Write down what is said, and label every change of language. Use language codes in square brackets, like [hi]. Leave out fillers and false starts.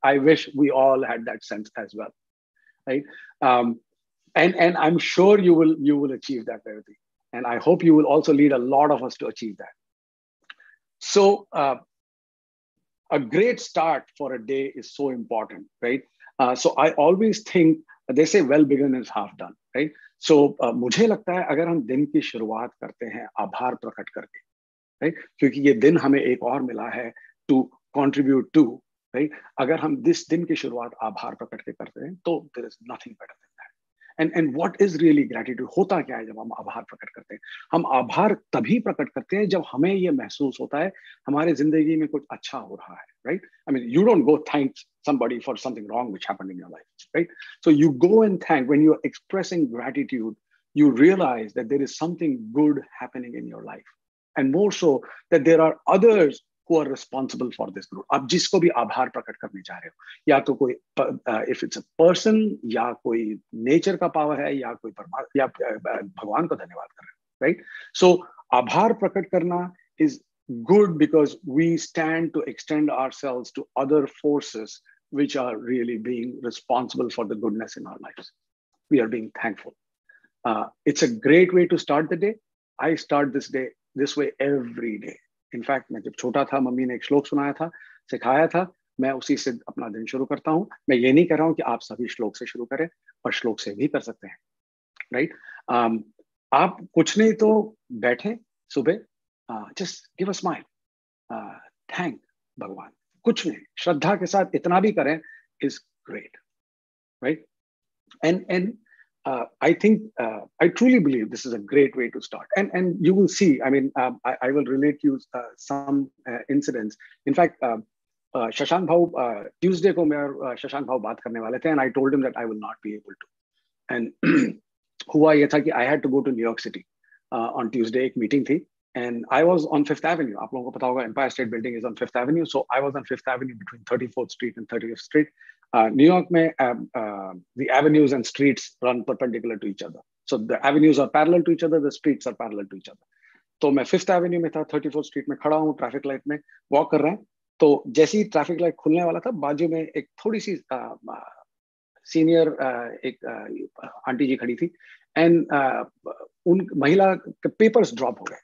[en] I wish we all had that sense as well, right? And I'm sure you will achieve that, Revati. And I hope you will also lead a lot of us to achieve that. So a great start for a day is so important, right? So I always think, they say well begun is half done, right? [hi] So मुझे लगता है अगर हम दिन की शुरुआत करते हैं आभार प्रकट करके, right? क्योंकि ये दिन हमें एक और मिला है [en] to contribute to, [hi] right? अगर हम this दिन की शुरुआत आभार प्रकट के करते हैं तो [en] there is nothing better than that. And what is really gratitude? [hi] होता क्या है जब हम आभार प्रकट करते हैं? हम आभार तभी प्रकट करते हैं जब हमें ये महसूस होता है हमारे जिंदगी में कुछ अच्छा हो रहा है, right? [en] I mean, you don't go thank somebody for something wrong which happened in your life, right? So you go and thank. When you're expressing gratitude, you realize that there is something good happening in your life, and more so that there are others who are responsible for this group. [hi] आप जिसको भी आभार प्रकट करने जा रहे हो, या तो कोई [en] if it's a person, [hi] या कोई नेचर का पावर है, या कोई परमात्मा, या भगवान को धन्यवाद कर रहे हो, right? [en] So [hi] आभार प्रकट करना [en] is good because we stand to extend ourselves to other forces which are really being responsible for the goodness in our lives. We are being thankful. It's a great way to start the day. I start this day this way every day. In fact, [hi] मैं जब छोटा था, mummy ने एक श्लोक सुनाया था, सिखाया था, मैं उसी से अपना दिन शुरू करता हूँ. मैं ये नहीं कह रहा हूँ कि आप सभी श्लोक से शुरू करें, पर श्लोक से भी कर सकते हैं, राइट? आप कुछ नहीं तो बैठे सुबह, [en] just give a smile, [hi] thank भगवान, कुछ नहीं, श्रद्धा के साथ इतना भी करें is great, right? [en] And I think I truly believe this is a great way to start, and you will see. I mean, I will relate you some incidents. In fact, Shashank Bhau, [hi] Tuesday को मैं और Shashank Bhau बात करने वाले थे, [en] and I told him that I will not be able to. And [hi] हुआ ये था कि [en] I had to go to New York City on Tuesday. [hi] एक meeting थी, [en] and I was on 5th Avenue. [hi] आप लोगों को पता होगा, [en] Empire State Building is on 5th Avenue, so I was on 5th Avenue between 34th Street and 30th Street. New York में the avenues and streets run perpendicular to each other. So the avenues are parallel to each other, the streets are parallel to each other. [hi] तो मैं 5th Avenue में था, 34th Street में खड़ा हूँ, traffic light में walk कर रहे हैं. तो जैसे ही ट्रैफिक लाइट खुलने वाला था, बाजू में एक थोड़ी सी सीनियर एक आंटी जी खड़ी थी, एंड उन महिला के पेपर्स ड्रॉप हो गए.